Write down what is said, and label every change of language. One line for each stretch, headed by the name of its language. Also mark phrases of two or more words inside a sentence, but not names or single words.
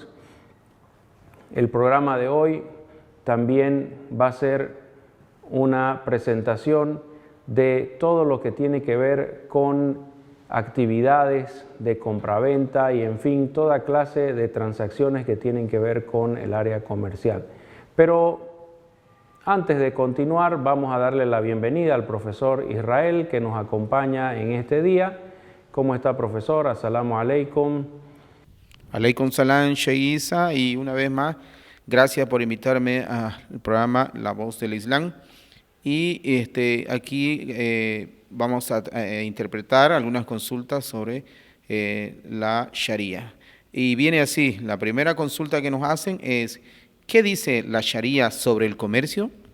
Spanish: El programa de hoy también va a ser una presentación de todo lo que tiene que ver con actividades de compraventa y, en fin, toda clase de transacciones que tienen que ver con el área comercial. Pero antes de continuar, vamos a darle la bienvenida al profesor Israel, que nos acompaña en este día. ¿Cómo está, profesor?
Arabic: السلام عليكم. عليكم السلام, Sheikh Isa,
Spanish: y una vez más, gracias por invitarme al programa La Voz del Islam. Y aquí vamos a interpretar algunas consultas sobre la Sharia. Y viene así, la primera consulta que nos hacen es, ¿qué dice la Sharia sobre el comercio?